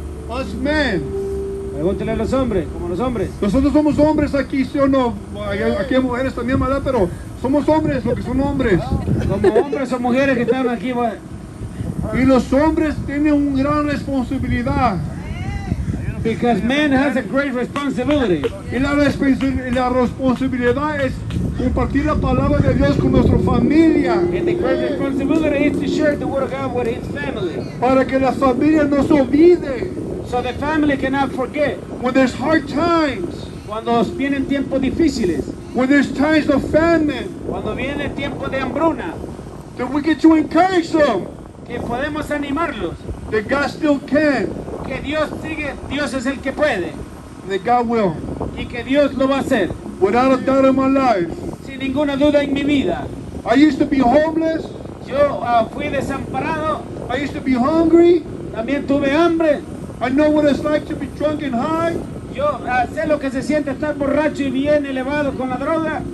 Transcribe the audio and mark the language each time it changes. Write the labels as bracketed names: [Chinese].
[English] us men, [Spanish] Pregúntele a los hombres, como los hombres. nosotros somos hombres aquí, ¿sí o no? Aquí hay mujeres también, ¿verdad? Pero somos hombres, lo que son hombres. Como hombres o mujeres que están aquí, Y los hombres tienen una gran responsabilidad. [English] Because man has a great responsibility. [Spanish] Y la responsabilidad es compartir la palabra de Dios con nuestra familia. [English] And the great responsibility is to share the word of God with his family. [Spanish] Para que la familia no se olvide. [English] So the family cannot forget. When there's hard times. [Spanish] Cuando vienen tiempos difíciles. [English] When there's times of famine. [Spanish] Cuando viene tiempo de hambruna. [English] That we get to encourage them. [Spanish] Que podemos animarlos. [English] That God still can. [Spanish] Que Dios sigue, Dios es el que puede. [English] And that God will. [Spanish] Y que Dios lo va a hacer. [English] Without a doubt in my life. [Spanish] Sin ninguna duda en mi vida. [English] I used to be homeless. [Spanish] Yo fui desamparado. [English] I used to be hungry. [Spanish] También tuve hambre. [English] I know what it's like to be drunk and high. [Spanish] Yo sé lo que se siente estar borracho y bien elevado con la droga.